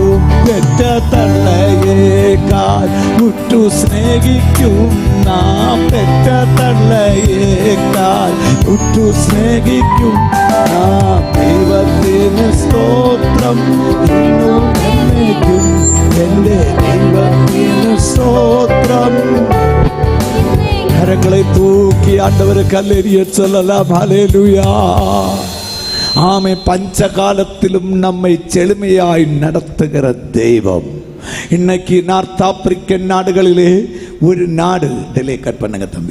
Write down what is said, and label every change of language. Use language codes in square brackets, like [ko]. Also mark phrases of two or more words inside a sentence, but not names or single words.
[ml] പെറ്റ തള്ളയേക്കാൾ ഉറ്റു സ്നേഹിക്കും നാം, പെറ്റ തള്ളയേക്കാൾ ഉറ്റു സ്നേഹിക്കും നാം. ദൈവത്തിന് സ്തോത്രം ഇന്നും എന്നേക്കും. എൻ്റെ ദൈവത്തിന് സ്തോത്രം. [ta] கரங்களை தூக்கி ஆண்டவருக்கு அல்லேலூயா சொல்லலாம். ஹல்லேலூயா. ஆமே, பஞ்ச காலத்திலும் நம்மை செழுமையாய் நடத்துகிற தெய்வம். இன்னைக்கு [en] North African [ta] நாடுகளிலே ஒரு நாடு, [en] delay cut [ta] பண்ணுங்க தம்பி.